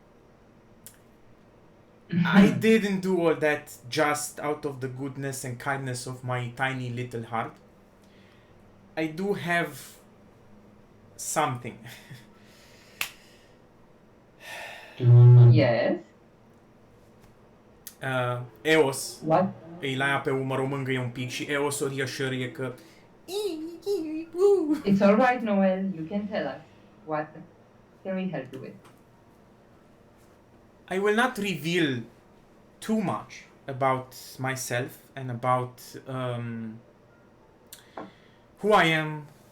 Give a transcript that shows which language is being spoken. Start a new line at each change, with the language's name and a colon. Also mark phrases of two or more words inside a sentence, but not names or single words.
English: I didn't do all that just out of the goodness and kindness of my tiny little heart. I do have something. Yes. Eos What?
Romanian: îi la ea pe umăr, o mângâie un pic și Eos o reassurie că
English: It's all right, Noel. You can tell us. What can we help you with? I will not reveal too much about myself and about who I am.